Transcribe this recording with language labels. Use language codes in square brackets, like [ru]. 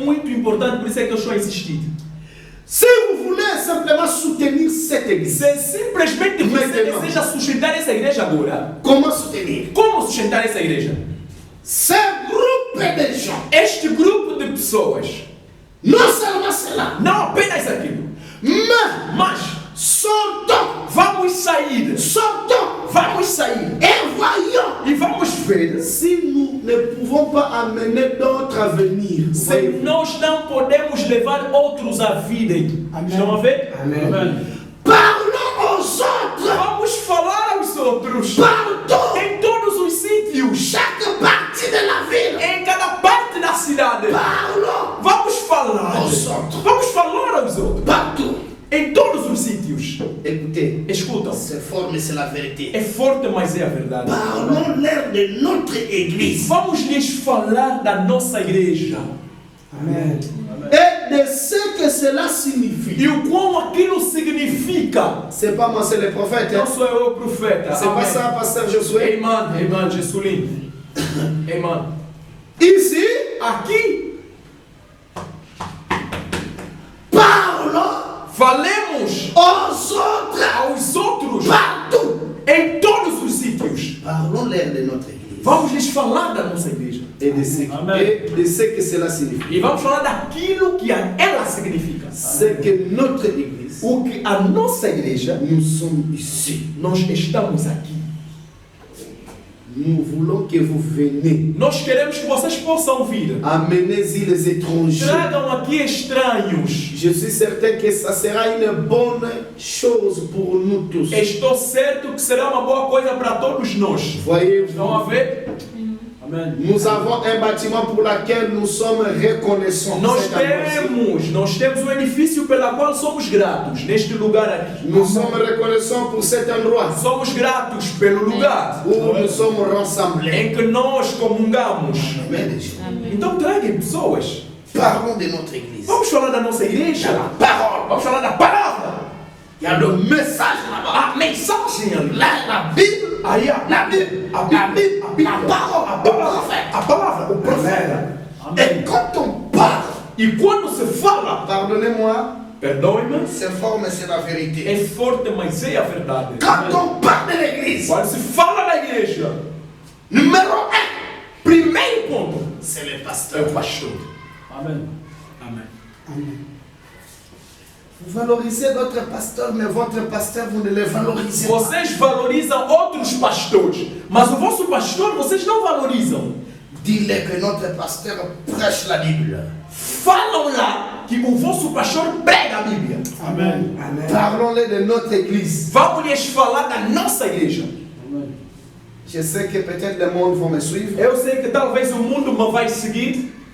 [pt] é muito importante, por isso é que eu estou a insistir. [fr] Si vous voulez simplement soutenir cette église, [pt] Se simplesmente você [fr] Maintenant. [pt] deseja sustentar essa igreja agora, [fr] comment soutenir? [pt] como sustentar essa igreja? [fr] Ce groupe de gens, [pt] Este grupo de pessoas, [fr] non seulement cela, [pt] não apenas aquilo, mas [fr] sortons, [pt] vamos sair [fr] et voyons [pt] e vamos ver [fr] si nous ne pouvons pas amener notre avenir. [pt] se [fr] Voyez-vous. [pt] nós não podemos levar outros à vida. Amém. Estão a ver? Amen. Amen. [fr] Parlons aux autres [pt] Vamos falar aos outros [fr] partout, [pt] em todos os sítios, [fr] chaque partie de la ville. [pt] em cada parte da cidade. [fr] Parlons [pt] Vamos falar aos [fr] autres [pt] Vamos falar aos outros [fr] partout. [pt] em todos os sítios. [fr] Écoutez, [pt] Escutam, [fr] c'est fort, mais c'est la vérité. [pt] é forte, mas é a verdade. [fr] Parlons-leur de notre église [pt] Vamos lhes falar da nossa igreja Amen. [fr] et de ce que cela signifie. [pt] e o quão aquilo significa. [fr] C'est pas moi, c'est le prophète. [pt] Não Hein? sou eu o profeta. [fr] C'est pas [pt] Amém. [fr] ça, pasteur Josué. [pt] Amen, Jesus lindo. Amen. [fr] Ici, [pt] Aqui, [fr] parlons [pt] falemos [fr] aux autres [pt] aos outros [fr] partout. [pt] em todos os sítios. [fr] Parlons-leur de notre église [pt] Vamos lhes falar da nossa igreja. [fr] et de ce que cela signifie. [pt] E vamos falar daquilo que ela significa. [fr] C'est que notre église, [pt] O que a nossa igreja, [fr] nous sommes ici. [pt] nós estamos aqui. [fr] Nous voulons que vous veniez. [pt] Nós queremos que vocês possam vir. [fr] Amenez-y les étrangers. [pt] Tragam aqui estranhos. [fr] Je suis certain que ça sera une bonne chose pour nous tous. [pt] Estou certo que será uma boa coisa para todos nós. [fr] Voyez-vous, [pt] Estão a ver? Amen. [fr] nous avons un bâtiment pour lequel nous sommes reconnaissants. [pt] Nós [fr] Cette annonce. [pt] temos um edifício pela qual somos gratos neste lugar aqui. [fr] Nous sommes reconnaissants pour cet endroit [pt] Somos gratos pelo lugar [fr] où nous sommes rassemblés. [pt] em que nós comungamos. [fr] Amen, les gens. [pt] Então traguem pessoas. [fr] Parlons de notre église. [pt] Vamos falar da nossa igreja. [fr] Parole. [pt] Vamos falar da palavra. [fr] Il y a le message là-bas. [pt] A mensagem ali. [fr] La Bible. [pt] Aí [fr] La Bible. La parole. Le prophète. [pt] A palavra, o profeta. [fr] Et quand on parle, [pt] E quando se fala, [fr] pardonnez-moi, [pt] perdoe-me, [fr] c'est fort, mais c'est la vérité. [pt] é forte, mas é a verdade. [fr] Quand on parle de l'église, [pt] Quando se fala da igreja, [fr] numéro 1, [pt] primeiro ponto [fr] c'est le [pt] é [fr] pasteur. [pt] o pastor. Amen. Amém. [fr] Vous valorisez votre pasteur, mais votre pasteur, vous ne le valorisez pas. [pt] Vocês valorizam outros pastores, mas o vosso pastor vocês não valorizam. [fr] Dis-le que notre pasteur prêche la Bible. [pt] Falam lá que o vosso pastor prega a Bíblia. Amen. Amen. [fr] Parlons-les de notre église. [pt] Vamos lhes falar da nossa igreja. Amen. [fr] Je sais que peut-être le monde va me suivre, [pt] Eu sei que talvez o mundo me vai seguir,